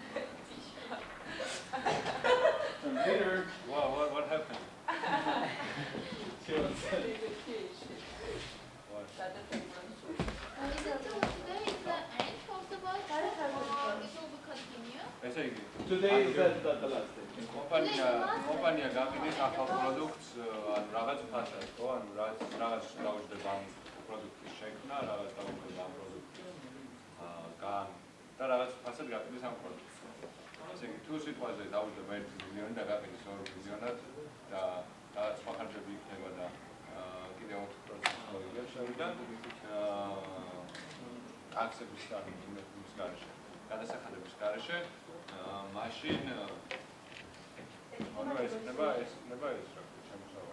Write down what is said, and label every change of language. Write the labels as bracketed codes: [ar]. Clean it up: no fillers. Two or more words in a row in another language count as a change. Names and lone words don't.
[en] Consider. What happened? What? Today is the end of the work, or it will be continue? [ka] ესე იგი, [en] Today is the last day. [ka] კომპანია გაყიდის ახალ პროდუქტს, ან რაღაც ფასად, ხო? ან რაღაც დაუჯდება ამ პროდუქტის შექმნა, რაღაც დაუჯდება ამ პროდუქტის გან და რაღაც ფასად გაყიდის ამ პროდუქტს. ესე იგი, თუ სიტყვაზე დაუჯდება 1 მილიონი და გაყიდის 2 მილიონად და რაღაც სხვა ხარჯები იქნება და კიდევ 4% შევიდან ტაქსების იმის გარეშე, გადასახადების გარეშე, მაშინ ანუ ეს იქნება ეს შემოსავალი.